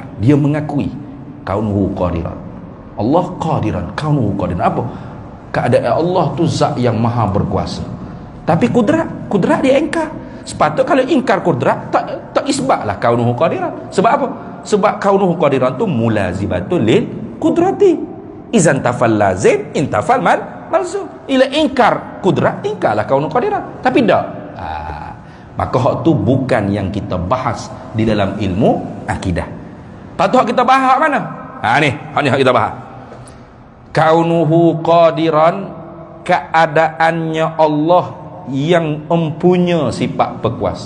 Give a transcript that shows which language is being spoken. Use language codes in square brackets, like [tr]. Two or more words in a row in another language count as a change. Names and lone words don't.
[ms] Dia mengakui [ar] كونه قادرا. الله قادرا كونه قادرا. [ms] Apa? Keadaan Allah tu zat yang maha berkuasa. Tapi kudrat dia ingkar. Sepatut kalau ingkar kudrat, tak isbatlah [ar] كونه قادرا. [ms] Sebab apa? Sebab [ar] كونه قادرا [ms] tu [ar] ملازمة للقدرة. إذا انتفى اللازم انتفى الملزوم. [ms] Ila ingkar kudrat, ingkarlah [ar] كونه قادرا. [ms] Tapi tak. Maka hak tu bukan yang kita bahas di dalam ilmu akidah. Patut kita bahas mana? Ni, hak kita bahas. [ar] كونه قادرا, [ms] keadaannya Allah yang mempunyai sifat berkuasa.